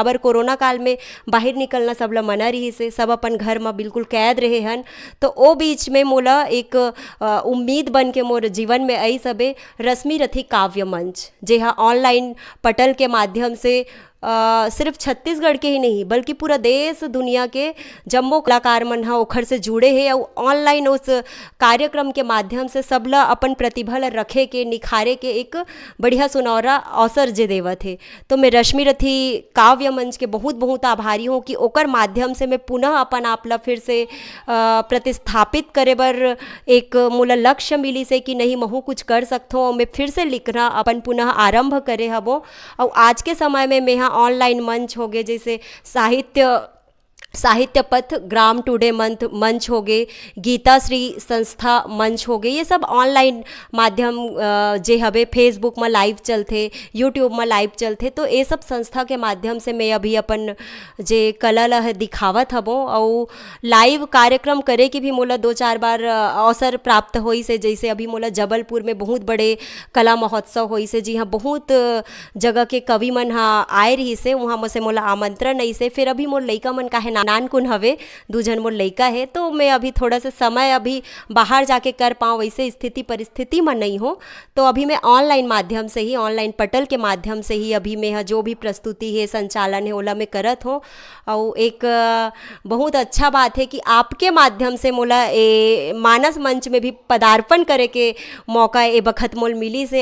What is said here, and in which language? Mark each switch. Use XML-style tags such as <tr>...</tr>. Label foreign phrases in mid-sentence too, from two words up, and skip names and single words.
<hne>काबर कोरोना काल में बाहर निकलना सबला मना रही से, सब अपन घर में बिल्कुल कैद रहे हन। तो ओ बीच में मोला एक उम्मीद बन के मोर जीवन में आई सबे रश्मि रथी काव्य मंच, जे हाँ ऑनलाइन पटल के माध्यम से सिर्फ छत्तीसगढ़ के ही नहीं बल्कि पूरा देश दुनिया के जम्मो कलाकार मन हा ओखर से जुड़े हैं। और ऑनलाइन उस कार्यक्रम के माध्यम से सबला अपन प्रतिभा ला रखे के, निखारे के एक बढ़िया सुनौरा अवसर जे देवत है। तो मैं रश्मि रथी काव्य मंच के बहुत बहुत आभारी हूँ कि ओकर माध्यम से मैं पुनः अपन आपला फिर से प्रतिस्थापित करे बर एक मोला लक्ष्य मिली से कि नहीं महू कुछ कर सकता हूँ। मैं फिर से लिखना अपन पुनः आरंभ करे हबो। और आज के समय में मैं ऑनलाइन मंच हो गए, जैसे साहित्य पथ, ग्राम टुडे मंच हो गए, गीता श्री संस्था मंच हो गए, ये सब ऑनलाइन माध्यम जे हवे फेसबुक में लाइव चलते, यूट्यूब में लाइव चलते। तो ये सब संस्था के माध्यम से मैं अभी अपन जे कला ला दिखावत हबो। और लाइव कार्यक्रम करे की भी मोला 2-4 बार अवसर प्राप्त होई से। जैसे अभी मोला जबलपुर में बहुत बड़े कला महोत्सव होई से, जी हाँ बहुत जगह के कवि मन हाँ आए रही से, वहाँ में से मोला आमंत्रण आई से। फिर अभी मोर लइका मन का है नानकुन हवे, 2 जन मोर लइका है, तो मैं अभी थोड़ा सा समय अभी बाहर जाके कर पाऊँ वैसे स्थिति परिस्थिति में नहीं हो। तो अभी मैं ऑनलाइन माध्यम से ही, ऑनलाइन पटल के माध्यम से ही अभी मैं जो भी प्रस्तुति है, संचालन है, ओला मैं करत हूँ। और एक बहुत अच्छा बात है कि आपके माध्यम से मोला मानस मंच में भी पदार्पण करे के मौका ए बखत मोल मिली से।</hne>